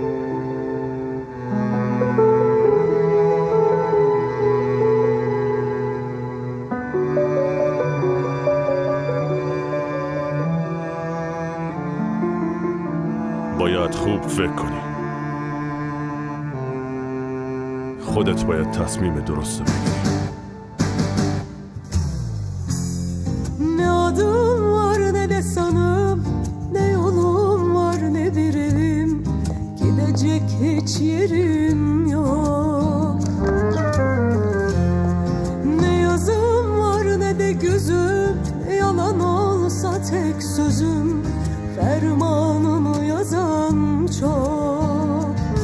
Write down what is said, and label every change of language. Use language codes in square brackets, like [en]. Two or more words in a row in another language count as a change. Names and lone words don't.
[fa] باید خوب فکر کنی. خودت باید تصمیم درست بگیری. [tr] Ne adım var ne de sanım, ne yolum var ne bir evim, gidecek hiç yerim yok. Ne yazım var ne de gözüm, yalan olsa tek sözüm, fermanını yazan çok.